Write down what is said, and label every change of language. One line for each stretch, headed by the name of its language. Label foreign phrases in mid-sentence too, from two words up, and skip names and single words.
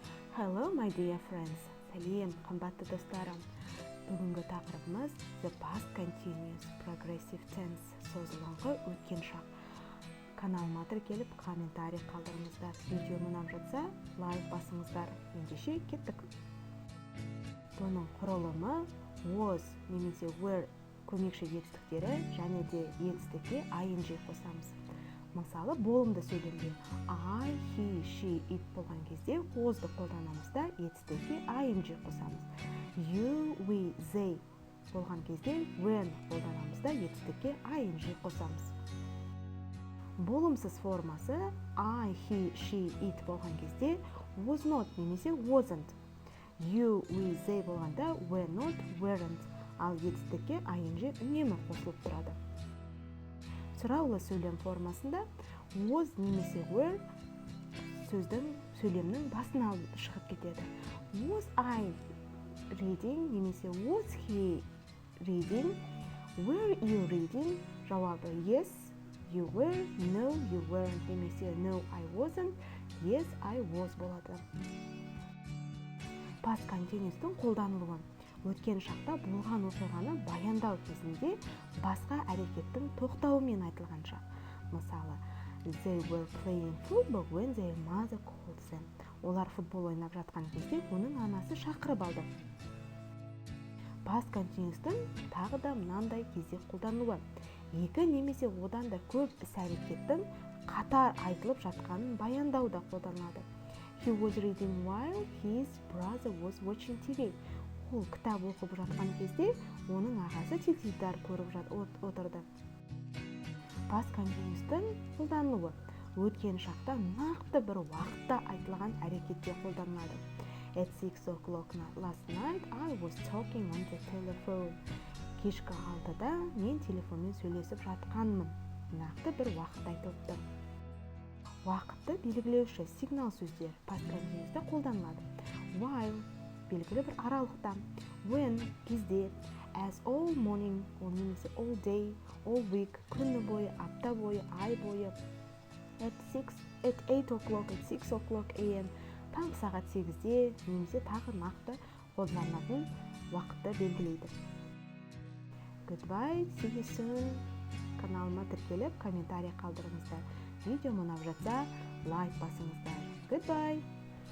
English: Hello, my dear friends.
Kazakh: Сәлем, қымбатты достарым. Бүгінгі тақырыбымыз
English: The Past Continuous Progressive Tense,
Kazakh: созылыңқы өткен шақ. Каналыма тіркеліп, комментарий қалдырыңыздар. Видео ұнап жатса, лайк басыңыздар. Ендеше кеттік. Бұның құрылымы was немесе were көмекші етістіктері және де етістікке ing қосамыз. Мысалы, болымды сөйлемде
English: I, he, she, it
Kazakh: болған кезде was'ды қолданамыз да етістікке ing қосамыз.
English: You, we, they
Kazakh: болған кезде when қолданамыз да етістікке ing қосамыз. Болымсыз формасы
English: I, he, she, it
Kazakh: болған кезде
English: was not
Kazakh: немесе wasn't.
English: You, we, they
Kazakh: болғанда
English: were not, weren't.
Kazakh: Ал етістікке ing үнемі қосылып тұрады. Сұраулы сөйлем формасында was немесе were сөйлемнің басын алып шығып кетеді.
English: Was I reading немесе was he reading? Were you reading? Жауабы yes, you were, no, you weren't немесе no, I wasn't, yes, I was болады. Past continuous'тың
Kazakh: қолданылуы. Өткен шақта болған оқиғаны баяндау кезінде басқа әрекеттің тоқтауымен айтылған шақ. Мысалы,
English: they were playing football when their mother called them.
Kazakh: Олар футбол ойнап жатқан кезде оның анасы шақырып алды.
English: Past continuous'тың
Kazakh: тағы да мынандай кезде қолданылуы. Екі немесе одан да көп іс-әрекеттің қатар айтылып жатқанын баяндауда қолданылады.
English: He was reading while his brother was watching TV.
Kazakh: Ол кітап оқып жатқан кезде оның ағасы теледидар көріп отырды.
English: Past continuous'тың
Kazakh: қолданылуы. Өткен шақта нақты бір уақытта айтылған әрекетте қолданылады.
English: At 6 o'clock last night I was talking on the telephone.
Kazakh: Кешкі 6-да мен телефонмен сөйлесіп жатқанмын. Нақты бір уақыт айтылыпты. Уақытты белгілеуші сигнал сөздер
English: past continuous'та
Kazakh: қолданылады. While белгілі бір аралықта,
English: when кезде, as all morning,
Kazakh: ол немесе all day, all week, күні бойы, апта бойы, ай бойы,
English: at 8 o'clock, at 6 o'clock a.m.
Kazakh: таңғы сағат 8-де немесе тағы нақты қолданылатын уақытты белгілейді.
English: Goodbye, see you soon.
Kazakh: Каналыма тіркеліп, комментарий қалдырыңыздар. Видео ұнап жатса, лайк басыңыздар.
English: Goodbye.